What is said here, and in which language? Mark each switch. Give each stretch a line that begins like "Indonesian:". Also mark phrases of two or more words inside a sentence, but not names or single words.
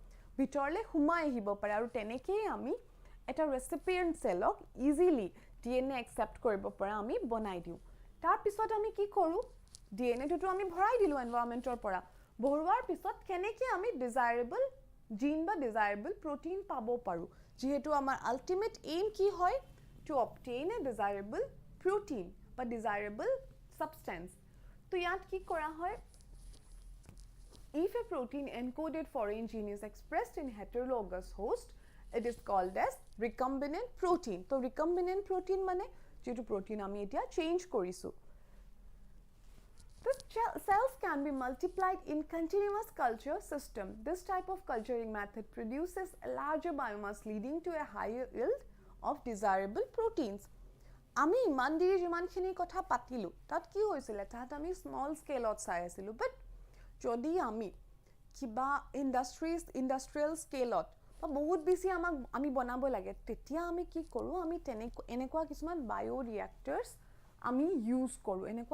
Assamese: আৰু তেনেকেই আমি এটা ৰেচিপিয়েন্ট সেলক ইজিলি ডিএনএ একসেপ্ট কৰিব পৰা আমি বনাই দিও তাৰ পিছত আমি কি কৰো ডিএনএ টুটো আমি ভৰাই দিলো এনভায়ৰনমেন্টৰ পৰা ভৰোৱাৰ পিছত কেনেকে আমি
English: desirable gene
Assamese: বা
English: desirable protein
Assamese: পাব পাৰো যেহেতু আমাৰ
English: ultimate aim
Assamese: কি হয়
English: to obtain a desirable protein
Assamese: বা
English: desirable substance
Assamese: তো ইয়াত কি কৰা হয়
English: if a protein encoded foreign gene is expressed in heterologous host it is called as recombinant protein তো recombinant protein
Assamese: মানে যেটো protein আমি এতিয়া চেঞ্জ কৰিছো
English: The cells can be multiplied in continuous culture system. This type of culturing method produces a larger biomass leading to a higher yield of desirable proteins.
Assamese: আমি ইমান দেৰি যিমানখিনি কথা পাতিলোঁ তাত কি হৈছিলে তাত আমি স্মল স্কেলত চাই আছিলোঁ বাট যদি আমি কিবা ইণ্ডাষ্ট্ৰিয়েল স্কেলত বা বহুত বেছি আমাক আমি বনাব লাগে তেতিয়া আমি কি কৰোঁ আমি এনেকুৱা কিছুমান বায়'ৰিয়েক্টাৰ্ছ আমি ইউজ কৰোঁ এনেকুৱা